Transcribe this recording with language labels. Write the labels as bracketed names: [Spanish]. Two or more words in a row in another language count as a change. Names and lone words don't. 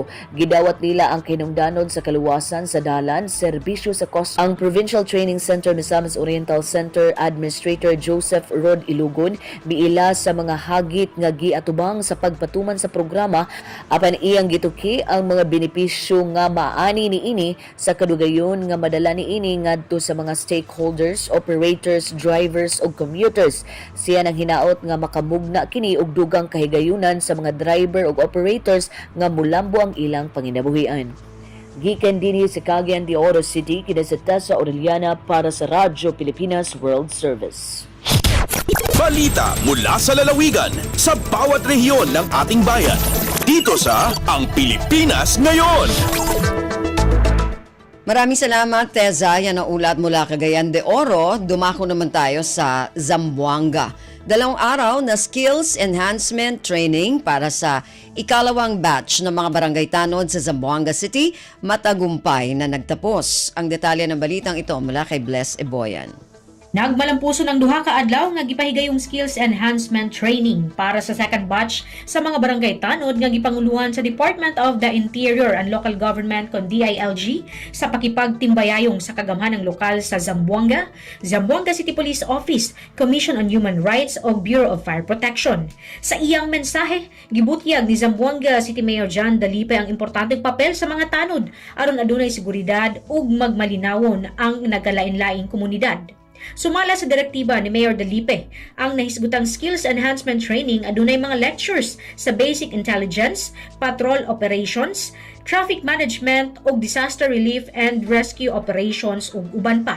[Cebuano] Gidawat nila ang kinungdanon sa kaluwasan sa dalan, serbisyo sa ang Provincial Training Center Misamis Oriental Center Administrator Joseph Rod Ilugon miila sa mga hagit nga giatubang sa pagpatuman sa programa apan iyang gituki ang mga benepisyo nga maani niini sa kadugayon nga madala niini ngadto sa mga [English] stakeholders, operators, drivers [Cebuano] ug commuters. Siya nang hinaot nga makamugna kini og dugang kahigayunan sa mga driver ug operators nga mulambo ang ilang panginabuhian. Gikan dinhi sa Cagayan de Oro City, kina sa Tessa Aureliana para sa Radyo Pilipinas World Service. [Filipino] Balita mula sa lalawigan sa bawat rehiyon ng ating bayan. Dito sa Ang Pilipinas Ngayon. Maraming salamat, Teza. Yan ang ulat mula Cagayan de Oro. Dumako naman tayo sa Zamboanga. 2 araw na [English] skills enhancement training [Filipino] para sa ikalawang batch ng mga barangay tanod sa Zamboanga City matagumpay na nagtapos. Ang detalye ng balitang ito mula kay Bless Eboyan. [Cebuano] Nagmalampuso ng 2 ka adlaw nga gipahigayong [English] skills enhancement training [Cebuano] para sa [English] second batch [Cebuano] sa mga barangay tanod nga gipanguluhan sa Department of the Interior and Local Government kon DILG sa pakipagtimbayayong sa kagamhanang lokal sa Zamboanga, Zamboanga City Police Office, Commission on Human Rights o Bureau of Fire Protection. Sa iyang mensahe, gibutyag ni Zamboanga City Mayor John Dalipe ang importanteng papel sa mga tanod aron adunay seguridad ug magmalinawon ang nagalain-laing komunidad. Sumala sa direktiba ni Mayor Dalipe, ang nahisgutang [English] skills enhancement training [Cebuano] adunay mga lectures sa [English] basic intelligence, patrol operations, traffic management [Cebuano] ug [English] disaster relief and rescue operations [Cebuano] ug uban pa.